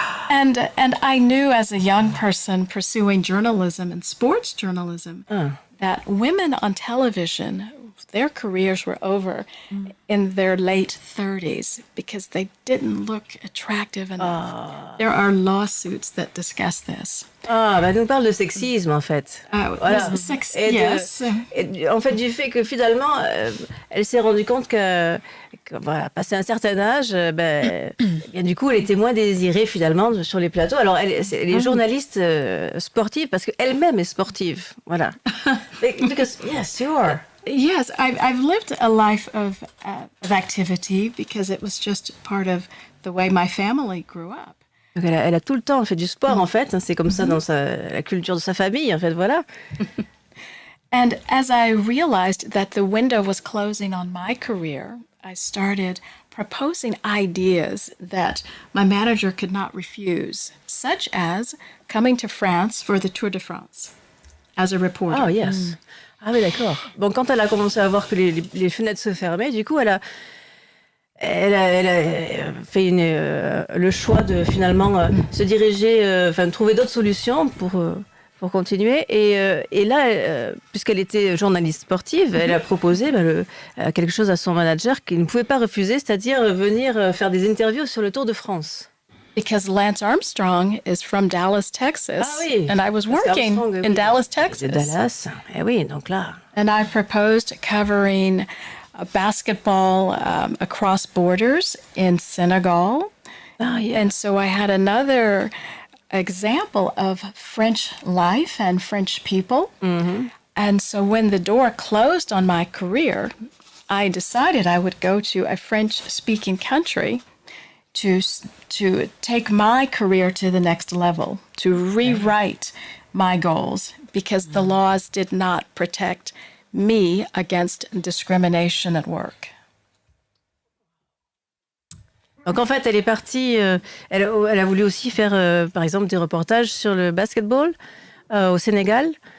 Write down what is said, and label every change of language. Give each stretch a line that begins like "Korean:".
English: And I knew as a young person pursuing journalism and sports journalism that women on television, their careers were over in their late 30s because they didn't look attractive enough. There are lawsuits that discuss this.
French: Ah, bah, nous parle de sexisme en fait. Voilà.
English: Yes.
French: Et en fait, du fait que finalement, elle s'est rendue compte que voilà, passé un certain âge, bien, du coup, elle était moins désirée finalement sur les plateaux. Alors, elle est journaliste sportive parce qu'elle-même est sportive. Voilà.
English: Because, yes, you are. Yes, I've lived a life of activity because it was just part of the way my family grew up.
French: Donc elle a tout le temps fait du sport en fait. C'est comme ça dans la culture de sa famille en fait. Voilà.
English: And as I realized that the window was closing on my career, I started proposing ideas that my manager could not refuse, such as coming to France for the Tour de France as a reporter. Oh yes.
French: Ah oui, d'accord. Bon, quand elle a commencé à voir que les fenêtres se fermaient, du coup, elle a fait le choix de finalement se diriger, trouver d'autres solutions pour continuer. Et là, puisqu'elle était journaliste sportive, elle a proposé quelque chose à son manager qu'il ne pouvait pas refuser, c'est-à-dire venir faire des interviews sur le Tour de France.
English: Because Lance Armstrong is from Dallas, Texas.
French: Ah oui.
English: And I was working in Dallas, Texas.
French: Dallas. Eh oui, donc là.
English: And I proposed covering basketball across borders in Senegal. Oh, yeah. And so I had another example of French life and French people. Mm-hmm. And so when the door closed on my career, I decided I would go to a French-speaking country to take my career to the next level, to rewrite my goals, because the laws did not protect me against discrimination at work.
French: Donc en fait, elle est partie, elle a voulu aussi faire, par exemple, des reportages sur le basketball au Sénégal.